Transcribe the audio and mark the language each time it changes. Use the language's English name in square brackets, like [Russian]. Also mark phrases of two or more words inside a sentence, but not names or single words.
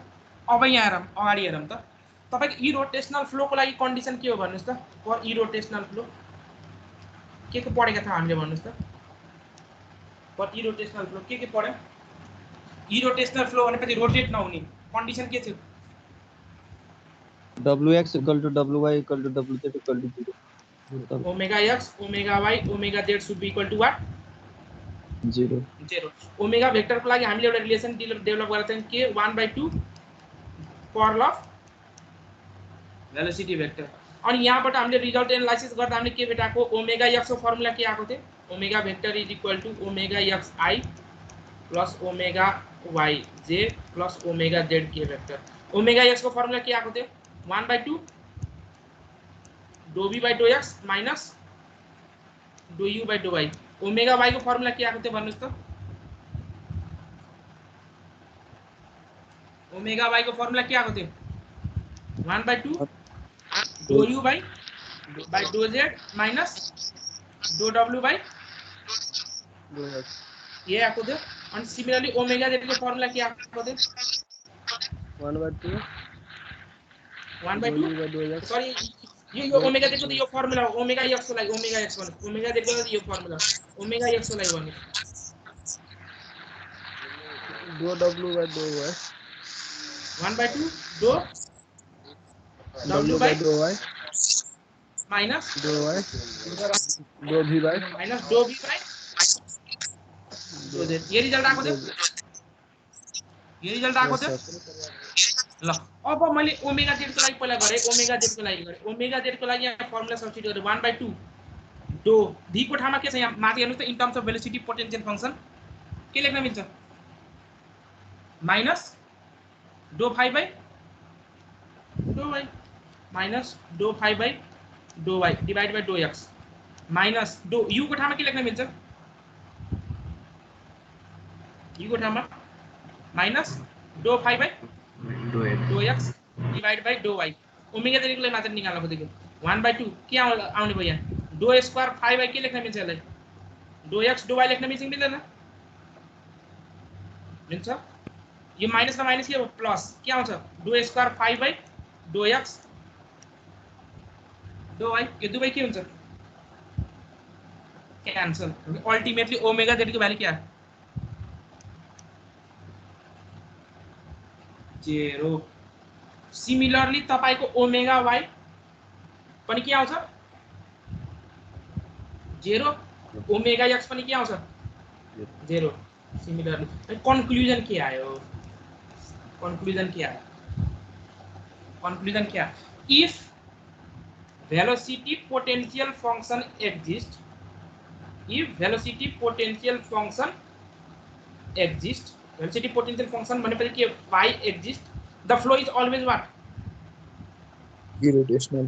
[Nepali] अब यहाँ हेरौँ, अगाडि हेरौँ त तपाईको इरोटेशनल फ्लोको लागि कन्डिसन के हो भन्नुस् त। [English] for irrotational flow [Nepali] के पढेका थियौँ हामीले भन्नुस् त। [English] for irrotational flow [Nepali] के पढ्यौँ? [English] irrotational flow [Nepali] भनेपछि रोटेट नहुने कन्डिसन के थियो? [English] wx equal to wy equal to wz equal to 0. ओमेगा x ओमेगा y ओमेगा z should be equal to what? 0. [Nepali] ओमेगा भेक्टर को लागि हामीले एउटा रिलेसन डेभलप गरेका थियौँ के 1/2 [English] curl of velocity vector. [Nepali] अनि यहाँबाट हामीले [English] result analysis [Nepali] गर्दा हामीले के भेटाएको? ओमेगा x को फर्मुला के आएको थियो? [English] omega vector is equal to omega xi plus omega yj plus omega zk vector. [Nepali] ओमेगा x को फर्मुला के आएको थियो? [English] 1/2 dou v by dou x माइनस dou u by dou y। [Nepali] ओमेगा y को फर्मुला के आएको थियो भन्नुस् त। ओमेगा y को फर्मुला के आएको थियो? [English] 1/2 dou u by dou z माइनस dou w by ये [Nepali] आएको थियो। अनि सिमिलरली ओमेगा z को फर्मुला के आएको थियो? 1/2 सरी यो ओमेगा z को यो फर्मुला हो। ओमेगा x को लागि ओमेगा x भन्नु, ओमेगा z को लागि यो फर्मुला ओमेगा x को लागि भन्नु [English] dou w by dou y 1/2 dou w by dou y माइनस dou y dou v by माइनस dou v by dou z। [Nepali] ये रिजल्ट आएको थियो, ये रिजल्ट आएको थियो ल। अब मैले ओमेगा z को लागि पहिला गरे, ओमेगा z को लागि गरे। ओमेगा z को लागि यहाँ [English] formula substitute [Nepali] गरे 1/2 दो v को ठाउँमा के छ? यहाँ माथि हेर्नुस् त [English] in terms of velocity potential function [Nepali] के लेख्न मिल्छ? [English] माइनस dou phi by dou y माइनस dou phi by dou y divide by dou x माइनस dou u [Nepali] को ठाउँमा के लेख्न मिल्छ? [English] u [Nepali] को ठाउँमा [English] माइनस dou phi by dou x divide by dou y। [Nepali] ओमेगा z को लागि मात्र निकाल्न खोजेको 1/2 के आउने भयो यहाँ? [English] dou square phi by [Nepali] के लेख्न मिल्छ यसलाई? [English] dou x dou y [Nepali] लेख्न मिल्छ कि मिल्दैन? मिल्छ। यो माइनस र माइनस के हो? प्लस के आउँछ? [English] dou square phi by dou x dou y [Nepali] यो दुवै के हुन्छ? क्यान्सल। अल्टिमेटली ओमेगा z को भ्यालु के आयो? 0। सिमिलरली तपाईको ओमेगा y पनि के आउँछ? 0। ओमेगा x पनि के आउँछ? 0। सिमिलरली कन्क्लुजन के आयो? कन्क्लुजन के आयो? कन्क्लुजन क्या? [English] इफ velocity potential function exists, if velocity potential function exists, velocity potential function [Nepali] भनेपछि के [English] y exists, the flow is always what? Irrotational.